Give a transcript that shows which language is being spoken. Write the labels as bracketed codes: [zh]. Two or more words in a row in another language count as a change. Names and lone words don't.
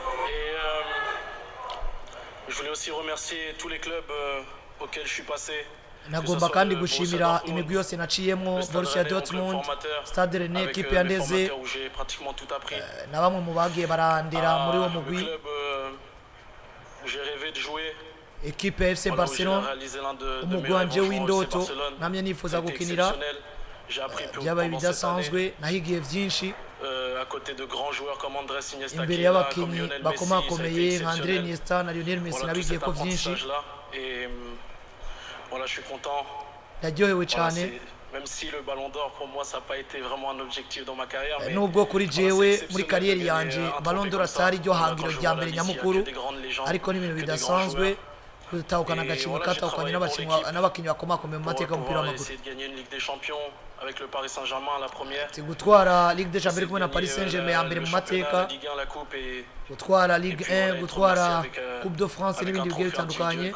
[fr] Je voulais aussi remercier tous les clubs auxquels je suis passé, [rn] nagomba kandi gushimira imigwi yose naciyemo Borussia Dortmund, Stade Rennais, equipe ya Ndeze na bamwe mu bagiye barandera muri uwo mugwi, equipe ya FC Barcelone, umugwi wanje w'indoto namye nifuza gukinira, byabaye bidasanzwe, nahigiye vyinshi imbere y'abakinyi bakomakomeye nka André Iniesta na Lionel Messi, nabigiye ko vyinshi. [fr] Voilà, je suis content. [rn] Naryohewe cyane. [fr] Même si le Ballon d'Or pour moi ça n'a pas été vraiment un objectif dans ma carrière, mais [rn] nubwo kuri jewe muri kariyeri yanje Ballon d'Or atari ryo hangiro rya mbere nyamukuru, ariko n'ibintu bidasanzwe gutahukana agashimwe katahukanye n'abakinyi bakomakomeye mu mateka y'umupira w'amaguru. [fr] avec le Paris Saint-Germain la première. [rn] Gutwara Ligue des Champions kumwe na Paris Saint-Germain ya mbere mu mateka, gutwara Ligue 1, gutwara Coupe de France n'ibindi bigiye bitandukanye.